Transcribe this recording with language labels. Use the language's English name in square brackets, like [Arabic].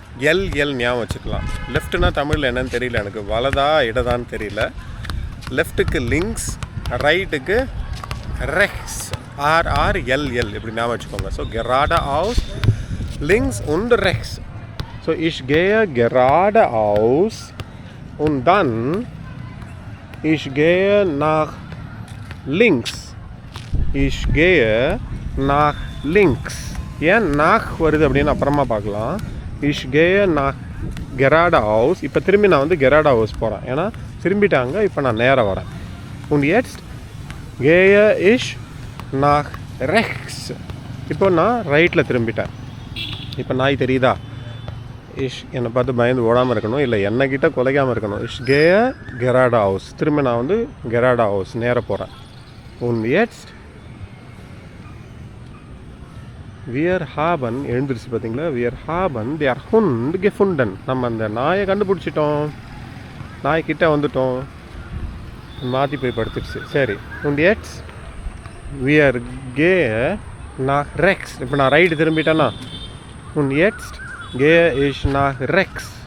[Tamil] L ஞாபகம் வச்சுக்கலாம். லெஃப்ட்டுனா தமிழில் என்னன்னு தெரியல எனக்கு, வலதா இடதான்னு தெரியல. லெஃப்ட்டுக்கு லிங்க்ஸ், ரைட்டுக்கு ரெக்ஸ். RRLL இப்படி ஞாபகம் வச்சுக்கோங்க. So [German] கெராட ஹவுஸ், லிங்க்ஸ் und rechts. ஸோ ich gehe gerade aus und dann ich gehe nach links. Ich gehe nach links. [Tamil] ஏன் nach வருது அப்படின்னு அப்புறமா பார்க்கலாம். [German] Ich gehe nach gerade aus. [Tamil] இப்போ திரும்பி நான் வந்து [German] gerade aus [Tamil] போகிறேன், ஏன்னா திரும்பிட்டாங்க. இப்போ நான் நேராக வரேன். [German] und jetzt gehe ich nach rechts. [Tamil] இப்போ நான் ரைட்டில் திரும்பிட்டேன். இப்போ நாய் தெரியுதா? என்னை பார்த்து பயந்து ஓடாமல் இருக்கணும், இல்லை என்னக்கிட்ட குலைக்காமல் இருக்கணும். [German] ich gehe gerade aus. [Tamil] திரும்ப நான் வந்து [German] gerade aus [Tamil] நேராக போகிறேன். [German] und jetzt wir haben, [Tamil] எழுந்துருச்சு பார்த்தீங்களா? [German] wir haben der Hund gefunden. [Tamil] நம்ம அந்த நாயை கண்டுபிடிச்சிட்டோம், நாய்க்கிட்ட வந்துட்டோம். மாற்றி போய் படுத்துடுச்சு. [German] சரி, und jetzt wir gehe nach rechts. [Tamil] இப்போ நான் right திரும்பிட்டேன்னா [German] und jetzt gehe ich nach rechts.